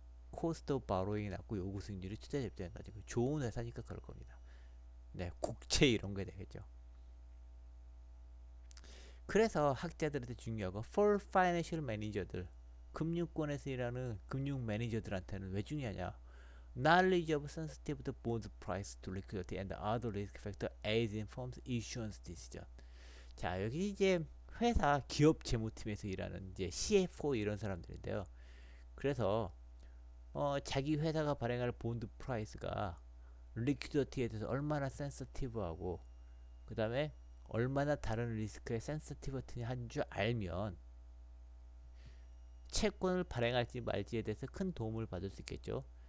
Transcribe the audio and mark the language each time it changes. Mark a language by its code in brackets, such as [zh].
[ko] 코스트 오브 바로잉이 낮고 요구 수익률이 투자자 입장에 낮은 거예요. 좋은 회사니까 그럴 겁니다. 네, 국채 이런 게 되겠죠. 그래서 학자들한테 중요하고 [en] for financial manager [ko] 들 금융권에서 일하는 금융 매니저들한테는 왜 중요하냐? [en] Knowledge of sensitive to bond price to liquidity and other risk factor as informs issuance decision. [ko] 자, 여기 이제 회사 기업 재무팀에서 일하는 이제 CFO 이런 사람들인데요. 그래서 자기 회사가 발행할 본드 프라이스가 리퀴디티에 대해서 얼마나 센서티브하고 그 다음에 얼마나 다른 리스크에 센서티브한 줄 알면 채권을 발행할지 말지에 대해서 큰 도움을 받을 수 있겠죠.